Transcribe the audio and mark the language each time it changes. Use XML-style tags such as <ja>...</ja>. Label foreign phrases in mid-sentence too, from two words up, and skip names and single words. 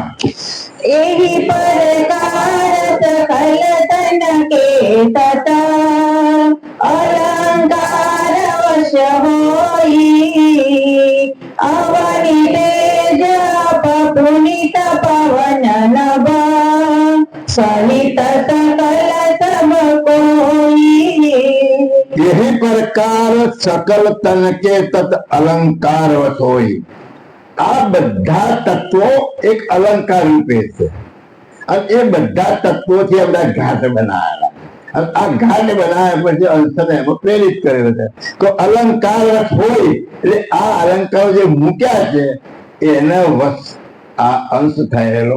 <hi>एही परकार सकल तन के तता अलंकार वश होई अवनि तेज पुनित पवन नभा सहित सकल सब कोई. यही प्रकार सकल तन के तत् अलंकार वश होई.</hi> <gu>આ બધા તત્વો એક અલંકાર રૂપે છે, અને એ બધા તત્વોથી બધા ઘાટ બનાવેલા. અને આ ઘાટ બનાવ્યા પછી અંશને એમાં પ્રેરિત કરેલો છે. તો અલંકાર વશ હોય એટલે આ અલંકારો જે મૂક્યા છે એના વશ આ અંશ થયેલો.</gu>